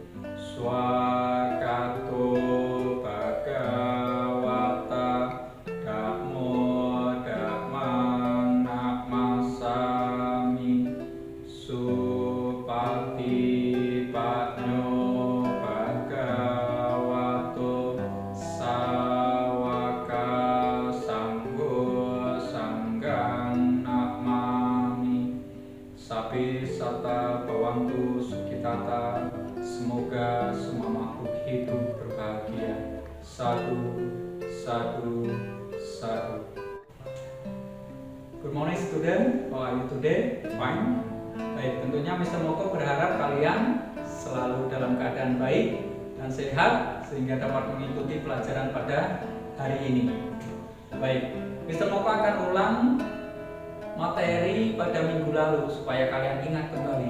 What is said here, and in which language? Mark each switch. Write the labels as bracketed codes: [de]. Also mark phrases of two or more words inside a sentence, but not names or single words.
[pi] Swakato Bhagawata Dhammo Dhammang Namasami Supatipatnyo Bhagavato Sawaka Sanggo Sanggang Namami. Sapi sata bawantu sukitata, [id] semoga semua makhluk hidup berbahagia. [pi] Sadu, sadu, sadu. [en] Good morning student, how are you today? Fine. [id] Baik, tentunya Mr. Moko berharap kalian selalu dalam keadaan baik dan sehat sehingga dapat mengikuti pelajaran pada hari ini. Baik, Mr. Moko akan ulang materi pada minggu lalu supaya kalian ingat kembali.